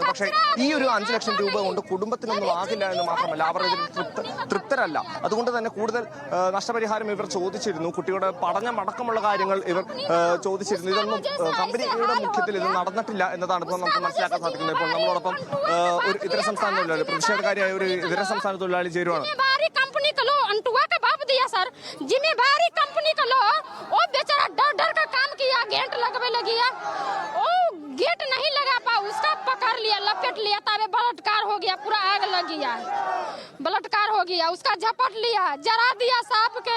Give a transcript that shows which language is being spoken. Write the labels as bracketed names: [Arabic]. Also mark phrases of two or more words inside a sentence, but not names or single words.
[Malayalam] പക്ഷേ ഈ ഒരു 5 ലക്ഷം രൂപ കൊണ്ട് കുടുംബത്തിനൊന്നും ആകില്ല എന്ന് മാത്രമല്ല, അവർ ഇതിൽ തൃപ്തരല്ല. അതുകൊണ്ട് തന്നെ കൂടുതൽ നഷ്ടപരിഹാരം ഇവർ ചോദിച്ചിരുന്നു. കുട്ടിയുടെ പഠനമടക്കമുള്ള കാര്യങ്ങൾ ഇവർ ചോദിച്ചിരുന്നു. ഇതൊന്നും കമ്പനിയുടെ മുഖ്യത്തിൽ ഇത് നടന്നിട്ടില്ല എന്നതാണ് ഇപ്പോൾ നമുക്ക് മനസ്സിലാക്കാൻ സാധിക്കുന്നത്. ഇപ്പോൾ നമ്മളോടൊപ്പം ഒരു ഇതര സംസ്ഥാന തൊഴിലാളി, പ്രതിഷേധക്കാരിയായ ഒരു ഇതര സംസ്ഥാന തൊഴിലാളി ചേരുവാണ്. [Hindi] जिम्मेवारी कंपनी का लो, वो बेचारा डर डर का काम किया, गेट लगवे लगी है, वो गेट नहीं लगा पा, उसका पकड़ लिया, लपेट लिया, तबे बलात्कार हो गया, पूरा आग लग गया, बलात्कार हो गया, उसका झपट लिया, जरा दिया सांप के।